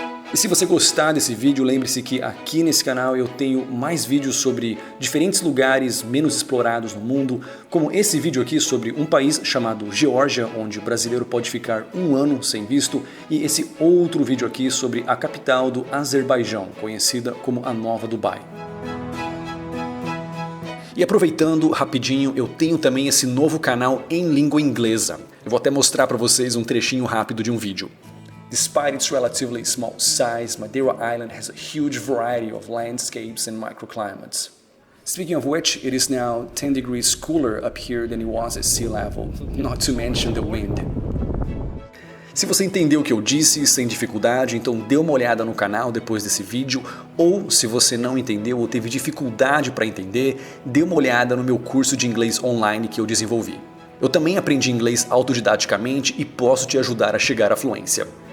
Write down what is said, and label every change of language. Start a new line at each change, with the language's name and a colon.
Portuguese: E se você gostar desse vídeo, lembre-se que aqui nesse canal eu tenho mais vídeos sobre diferentes lugares menos explorados no mundo, como esse vídeo aqui sobre um país chamado Geórgia, onde o brasileiro pode ficar um ano sem visto, e esse outro vídeo aqui sobre a capital do Azerbaijão, conhecida como a Nova Dubai. E aproveitando rapidinho, eu tenho também esse novo canal em língua inglesa. Eu vou até mostrar para vocês um trechinho rápido de um vídeo.
English: Despite its relatively small size, Madeira Island has a huge variety of landscapes and microclimates. Speaking of which, it is now 10 degrees cooler up here than it was at sea level, not to mention the wind.
Portuguese: Se você entendeu o que eu disse sem dificuldade, então dê uma olhada no canal depois desse vídeo, ou se você não entendeu ou teve dificuldade para entender, dê uma olhada no meu curso de inglês online que eu desenvolvi. Eu também aprendi inglês autodidaticamente e posso te ajudar a chegar à fluência.